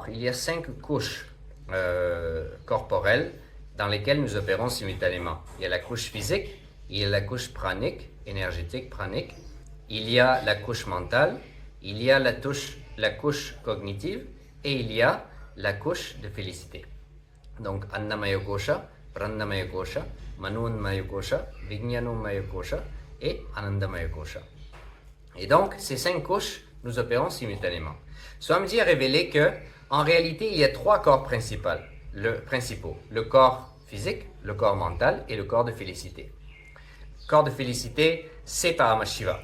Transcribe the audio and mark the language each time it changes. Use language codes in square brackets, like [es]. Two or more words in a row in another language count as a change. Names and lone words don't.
[fr] Il y a 5 couches corporelles dans lesquelles nous opérons simultanément. Il y a la couche physique, il y a la couche pranique, énergétique pranique, il y a la couche mentale, il y a la couche cognitive et il y a la couche de félicité. Donc, [sa] Annamaya Kosha, Pranamaya Kosha, Manunmaya Kosha, Vijnanumaya Kosha et Anandamaya Kosha. [fr] Et donc, ces 5 couches, nous opérons simultanément. Swamiji a révélé que, en réalité, il y a 3 corps principaux. Le corps physique, le corps mental et le corps de félicité. Le corps de félicité, c'est Paramashiva.